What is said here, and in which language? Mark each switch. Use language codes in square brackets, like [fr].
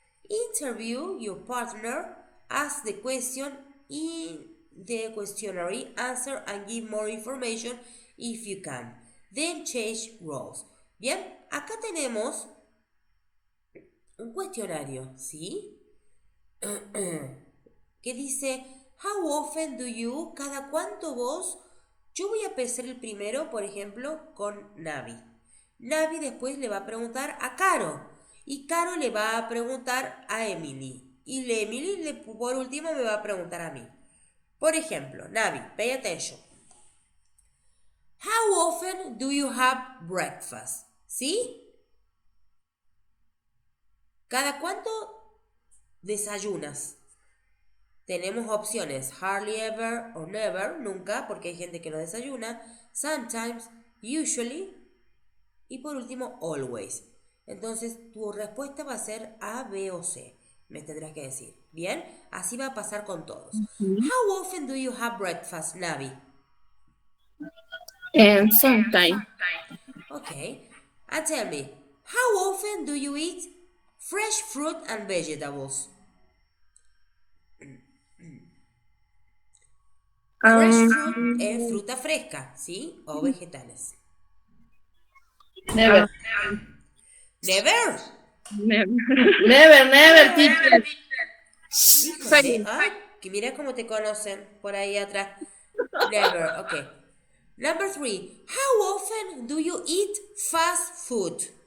[en] Interview your partner, ask the question in the questionnaire, answer and give more information if you can. Then change roles. [es] Bien, acá tenemos un cuestionario, ¿sí? Que dice, [en] how often do you, [es] cada cuánto vos, yo voy a pensar el primero, por ejemplo, con Navi. Navi después le va a preguntar a Caro, y Caro le va a preguntar a Emily, y Emily por último me va a preguntar a mí. Por ejemplo, Navi, [en] pay attention. How often do you have breakfast? [es] ¿Sí? ¿Cada cuánto desayunas? Tenemos opciones [en] hardly ever [es] o never, nunca, porque hay gente que no desayuna, sometimes, usually y por último always. Entonces tu respuesta va a ser A, B o C. Me tendrás que decir. Bien, así va a pasar con todos. [en] How often do you have breakfast, Navi? Sometime. Okay. And tell me, how often do you eat fresh fruit and vegetables? [es] Fresh fruit es fruta fresca, ¿sí? O vegetales. [en] Never. Never. Never, teacher. [es] Híjole, que mira cómo te conocen por ahí atrás. [en] Never, okay. Number 3. How often do you eat fast food?